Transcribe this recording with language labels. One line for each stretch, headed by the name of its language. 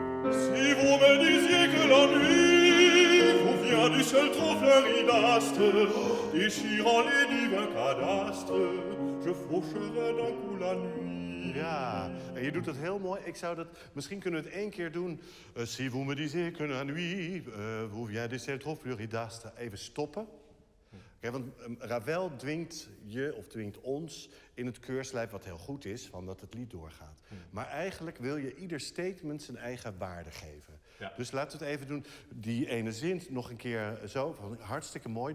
French: Si vous me disiez que la nuit vous vient du ciel trop fleuri d'astres, déchirant les divins cadastres, je faucherai d'un coup la nuit.
Dutch: Ja, en je doet dat heel mooi. Misschien kunnen we het 1 keer doen.
French: Si vous me disiez que la nuit vous vient du ciel trop fleuri d'astres.
Dutch: Even stoppen. Kijk, want Ravel dwingt je, of dwingt ons, in het keurslijf, wat heel goed is, van dat het lied doorgaat. Maar eigenlijk wil je ieder statement zijn eigen waarde geven. Ja. Dus laten we het even doen. Die ene zin nog een keer zo. Hartstikke mooi.